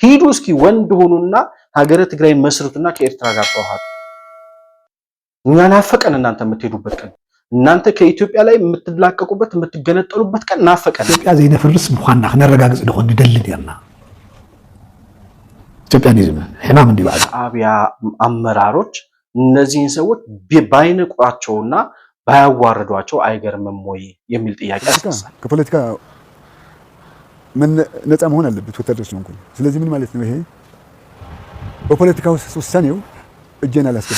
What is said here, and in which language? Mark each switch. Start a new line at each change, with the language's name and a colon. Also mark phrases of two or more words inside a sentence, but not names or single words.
Amharic: ሂዱ እስኪ ወንድ ሆኑና ሀገረ ትግራይ መስርቱና ከኤርትራ ጋር ተዋሃዱ። እኛ ናፈቀን እናንተ የምትሄዱበት ቀን፣ እናንተ ከኢትዮጵያ ላይ የምትላቀቁበት የምትገነጠሉበት ቀን ናፈቀን።
Tigrinya: ኢትዮጵያ ዘይነፍርስ ምዃንና ክነረጋግጽ ድኾን ንደሊ ነርና ኢትዮጵያኒዝም ሕማም እንዲባል
Amharic: ሻዕቢያ አመራሮች እነዚህን ሰዎች ባይንቋቸውና ባያዋርዷቸው አይገርምም ወይ የሚል ጥያቄ አስነሳል። ከፖለቲካ ምን ነፃ መሆን አለበት ወታደሮች ነው እንኳን። ስለዚህ ምን ማለት ነው ይሄ? በፖለቲካ ውሳኔው እጄን አላስገባም።